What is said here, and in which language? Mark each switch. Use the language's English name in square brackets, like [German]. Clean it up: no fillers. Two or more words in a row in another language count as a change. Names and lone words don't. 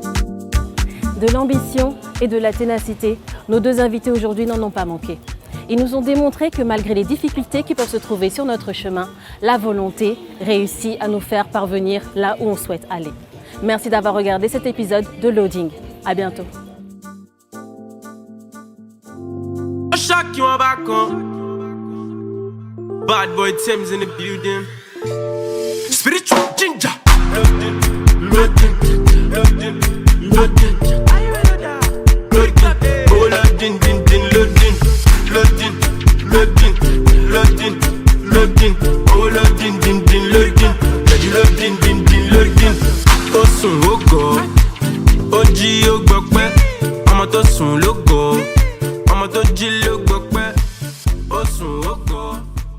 [French] De l'ambition et de la ténacité, nos deux invités aujourd'hui n'en ont pas manqué. Ils nous ont démontré que malgré les difficultés qui peuvent se trouver sur notre chemin, la volonté réussit à nous faire parvenir là où on souhaite aller. Merci d'avoir regardé cet épisode de Loading. À bientôt. [English] Shock you back on. Bad boy Thames in the building. Spiritual ginger. Loading. Are you ready? Loading. Oh, loading, loading. loading, oh loading, din din loading. [French] Y'a du loading, din din loading. [Yoruba] Ó sùn ó gọ̀, ó jí ó gbọpẹ́. Ọmọ tó sùn ló gọ̀, ọmọ tó jí ló gbọpẹ́. Ó sùn ó gọ̀.